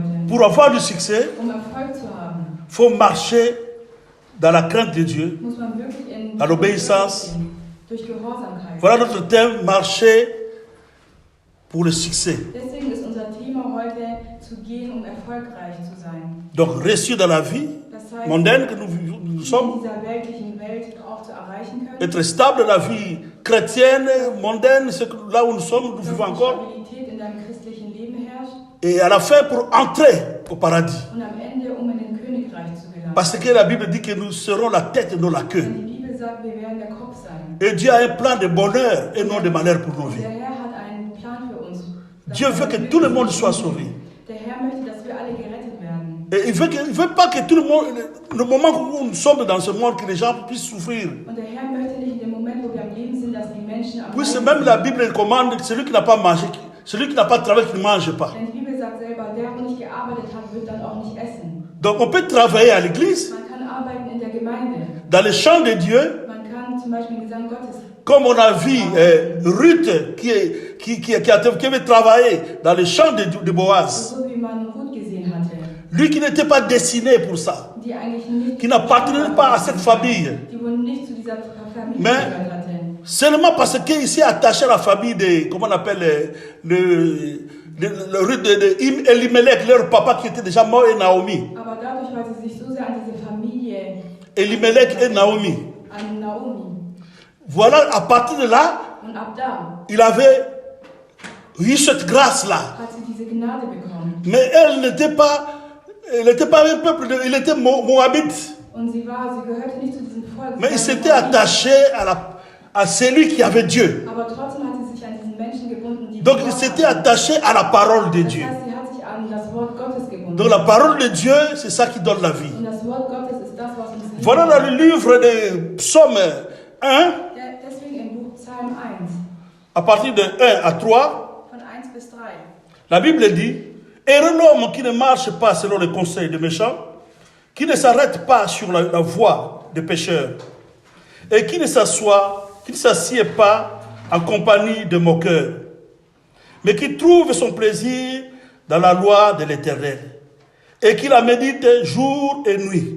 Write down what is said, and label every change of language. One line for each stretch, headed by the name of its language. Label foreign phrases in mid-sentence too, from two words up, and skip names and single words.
French: Pour avoir du succès,
German: Erfolg zu haben,
French: il faut marcher dans la crainte de Dieu,
German: muss man wirklich in
French: dans l'obéissance.
German: durch Gehorsamkeit.
French: Voilà notre thème, marcher pour le succès.
German: Deswegen ist unser Thema heute, zu gehen, um erfolgreich zu sein.
French: Donc, réussir dans la vie
German: Das heißt,
French: mondaine que nous
German: in
French: sommes,
German: dieser weltlichen Welt auch zu erreichen können.
French: être stable dans la vie chrétienne, mondaine, c'est là où nous sommes, nous
German: Dass
French: vivons
German: die
French: encore.
German: Stabilität in deinem christlichen Leben herrscht
French: Et à la fin, pour entrer au paradis.
German: und am Ende, in den Königreich zu gelangen.
French: Parce que la Bible dit que nous serons la tête et non la queue.
German: Denn die Bibel sagt, wir werden der Kopf sein.
French: Et Dieu a un plan de bonheur et non de malheur pour nos vies.
German: Der Herr hat einen Plan für uns.
French: Dieu veut que tout le monde soit sauvé.
German: Der Herr möchte, dass wir alle gerettet werden.
French: Et il veut pas que tout le monde, le moment où nous sommes dans ce monde, que les gens puissent souffrir.
German: Und der Herr möchte nicht in dem Moment, wo wir am Leben sind, dass die Menschen am
French: Puisque
German: Leiden
French: même la
German: sind.
French: Bible commande, celui qui n'a pas mangé, celui qui n'a pas travaillé, qui ne mange pas.
German: Denn die Bibel sagt selber, der, der nicht gearbeitet hat, wird dann auch nicht essen.
French: Donc on peut travailler à l'église,
German: Man kann arbeiten in der Gemeinde.
French: dans le champ de Dieu,
German: Man kann zum Beispiel im Gesang Gottes.
French: comme on a vu Ruth qui avait travaillé dans le champ de Boaz.
German: So wie man Ruth gesehen hatte.
French: Lui qui n'était pas destiné pour ça,
German: Die eigentlich nicht,
French: qui n'appartenait pas à cette famille.
German: die wohl nicht zu dieser Familie
French: Mais
German: gehört hatte.
French: seulement parce qu'il s'est attaché à la famille de, comment on appelle, le Ruth de Elimelech, leur papa qui était déjà mort, et Naomi.
German: Aber dadurch, weil sie sich so sehr an diese Familie,
French: Elimelech et Naomi.
German: an Naomi,
French: Voilà, à partir de là,
German: und ab da
French: il avait eu cette grâce-là.
German: hat sie diese Gnade bekommen.
French: Mais elle n'était pas un peuple, il était moabite.
German: Und sie gehörte nicht zu diesem Volk.
French: Mais
German: sie
French: il
German: war
French: s'était
German: eine Familie.
French: attaché à celui qui avait Dieu.
German: Aber trotzdem hat sie sich an diesen Menschen gebunden, die
French: Donc il
German: Gott
French: s'était
German: hatten.
French: attaché à la parole de
German: Das
French: Dieu.
German: heißt, sie hat sich an das Wort Gottes gebunden.
French: Donc la parole de Dieu, c'est ça qui donne la vie.
German: Und das Wort Gottes ist das, was uns Leben
French: Voilà dans
German: gibt.
French: le livre de Psaume 1,
German: Deswegen im Buch Psalm 1,
French: à partir de 1 à 3,
German: von 1 bis 3.
French: la Bible dit: heureux l'homme qui ne marche pas selon les conseils des méchants, qui ne s'arrête pas sur la voie des pécheurs, et qui ne s'assied pas en compagnie de moqueurs, mais qui trouve son plaisir dans la loi de l'Éternel, et qui la médite jour et nuit.